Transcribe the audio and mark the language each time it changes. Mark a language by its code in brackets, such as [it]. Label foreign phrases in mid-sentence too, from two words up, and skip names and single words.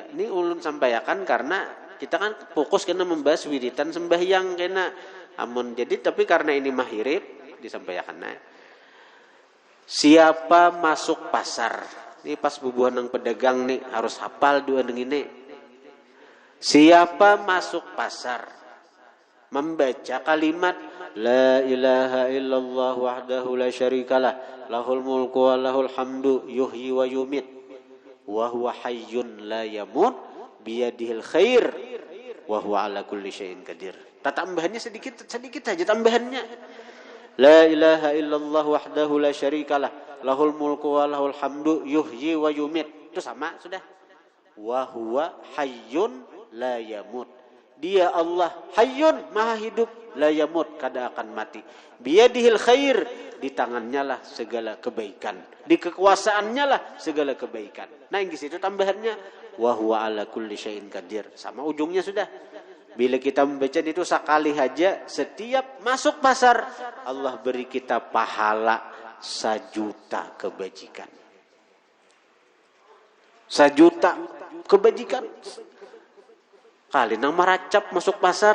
[bjn] Ini ulun sampaikan karena kita kan fokus kena membahas wiritan sembahyang kena amun jadi tapi karena ini mahirib disampaikan. Nah, siapa masuk pasar? Ini pas bubuhan nang pedagang nih harus hafal dua neng ini. Siapa masuk pasar membaca kalimat [ar] لا إله إلا الله وحده لا شريك له له الملك وله الحمد يحيي ويميت وهو حي لا يموت بيده الخير وهو على كل شيء قدير. [bjn] Tambahannya sedikit aja tambahannya. [ar] لا إله إلا الله وحده لا شريك له له الملك وله الحمد يحيي ويميت. [bjn] Itu sama sudah. [ar] وهو حي لا يموت. [bjn] Dia Allah hayyun maha hidup [ar] لا يموت [bjn] kada akan mati. [ar] بيده الخير [bjn] di tangannya lah segala kebaikan. Di kekuasaannya lah segala kebaikan. Nah yang di situ tambahannya [ar] وهو على كل شيء قدير. [bjn] Sama ujungnya sudah. Bila kita membaca itu sekali aja setiap masuk pasar Allah beri kita pahala 1 juta kebajikan. 1 juta kebajikan. Kali nang maracap masuk pasar.